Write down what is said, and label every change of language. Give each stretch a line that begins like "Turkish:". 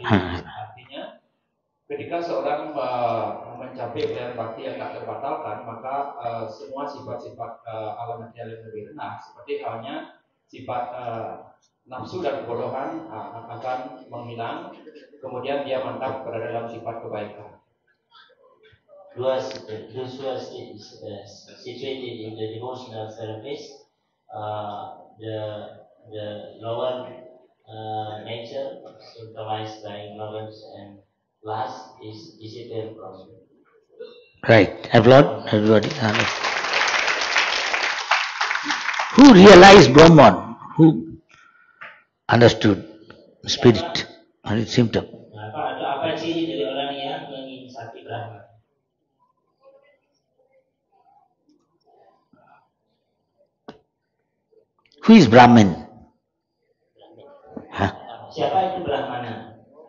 Indonesian: Artinya, ketika seorang mencapai pilihan bakti yang tak terbatalkan, maka semua sifat-sifat alam material yang lebih rendah, seperti halnya sifat nafsu dan kebodohan akan menghilang, kemudian dia mantap pada dalam sifat kebaikan.
English: Those who are situated in the devotional service, the lower nature symbolized by ignorance and lust is disappeared from you. Right. Applaud, everybody. Who realized Brahman? Who understood spirit and its symptom?
Indonesian: Apa ciri dari orang yang menginsati Brahman?
English: Who is Brahmin?
Indonesian: Siapa itu Brahmana?